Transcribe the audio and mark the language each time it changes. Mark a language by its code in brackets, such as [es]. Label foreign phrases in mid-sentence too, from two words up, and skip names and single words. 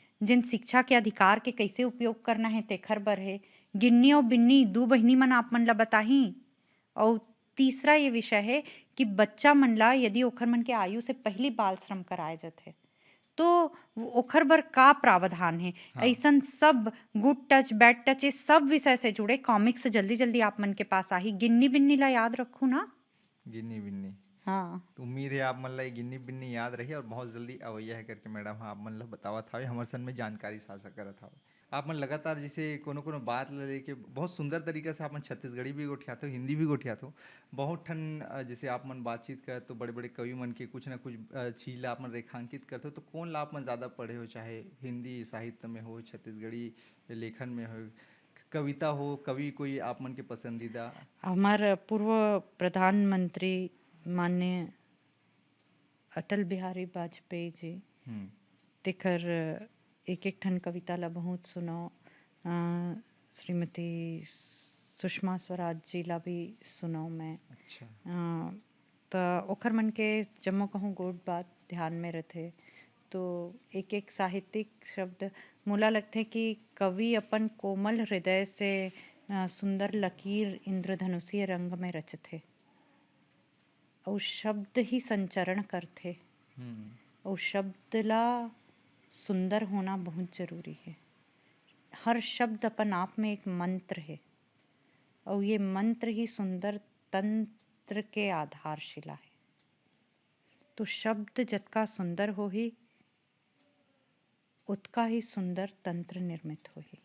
[hne] जिन शिक्षा के अधिकार के कैसे उपयोग करना है तेखर बर है। गिन्नी और बिन्नी 2 बहिनी मन आप मन ल बताही। और तीसरा ये विषय है कि बच्चा मन ला यदि ओखर मन के आयु से पहली बाल श्रम कराए जाथे, तो ओखर बर का प्रावधान हे। हाँ, ऐसन सब [en] good touch, bad touch [hne] ये सब विषय से जुड़े कॉमिक्स जल्दी-जल्दी आप मन के पास आही। गिन्नी-बिन्नी ला याद रखू ना? गिन्नी-बिन्नी। हाँ। तो उम्मीद है आप मन ल ये गिन्नी-बिन्नी याद रही और बहुत जल्दी अवइया है करके मैडम ह आप मन ल बतावत हवे, हमर सन में जानकारी साझा करत हवे। आप मन लगातार जैसे कोनो-कोनो बात ल लेके बहुत सुंदर तरीका से आप मन छत्तीसगढ़ी भी गोठियात हो, हिंदी भी गोठियात हो। बहुत ठन जैसे आप मन बातचीत करत तो बड़े-बड़े कवि मन के कुछ न कुछ चीज़ ल आप मन रेखांकित करते हो, तो कोन ल आप मन ज़्यादा पढ़े हो? चाहे हिंदी साहित्य में हो, छत्तीसगढ़ी लेखन में हो, कविता हो, कवि कोई आप मन के पसंदीदा? हमार पूर्व प्रधानमंत्री माननीय अटल बिहारी वाजपेयी जी हुँ, तेकर एक-एक ठन कविता ला बहुत सुनौ। श्रीमती सुषमा स्वराज जी ला भी सुनौ मैं। अच्छा। त ओखर मन के जम्मो कहूँ गोट बात ध्यान में रथे। तो एक-एक साहित्यिक शब्द मोला लगथे कि कवि अपन कोमल हृदय से सुंदर लकीर इंद्रधनुषीय रंग में रचथे अउ शब्द ही संचरण करथे। हुँ, अउ शब्द ला सुंदर होना बहुत जरूरी है। हर शब्द अपन आप में एक मंत्र है और ये मंत्र ही सुंदर तंत्र के आधारशिला है। तो शब्द जतका सुंदर होही उतका ही सुंदर तंत्र निर्मित होही।